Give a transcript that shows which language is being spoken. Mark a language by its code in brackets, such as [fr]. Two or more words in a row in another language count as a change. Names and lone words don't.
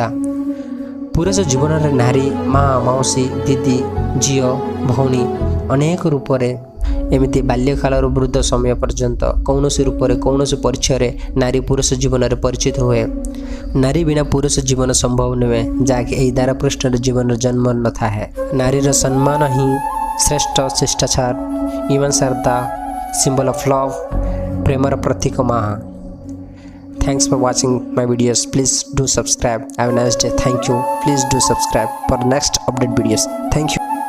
[or] ପୁରୁଷ ଜୀବନରେ ନାରୀ ମା ମାଉସୀ ଦିଦି ଝିଅ ଭଉଣୀ ଅନେକ ରୂପରେ ଏମିତି ବାଲ୍ୟକାଳରୁ ବୃଦ୍ଧ ସମୟ ପର୍ଯ୍ୟନ୍ତ କୌଣସି ରୂପରେ କୌଣସି ପରିଚୟରେ ନାରୀ ପୁରୁଷ ଜୀବନରେ ପରିଚିତ ହୁଏ। ନାରୀ ବିନା ପୁରୁଷ ଜୀବନ ସମ୍ଭବ ନୁହେଁ, ଯାହାକି ଏହି ଦାରପୃଷ୍ଠରେ ଜୀବନର ଜନ୍ମ ନଥାଏ। ନାରୀର ସମ୍ମାନ ହିଁ ଶ୍ରେଷ୍ଠ ଶିଷ୍ଟାଚାର। [en] Humans are the symbol of love. [or] ପ୍ରେମର ପ୍ରତୀକ ମା। [en] Thanks for watching my videos. Please do subscribe. Have a nice day. Thank you. Please do subscribe for next update videos. Thank you.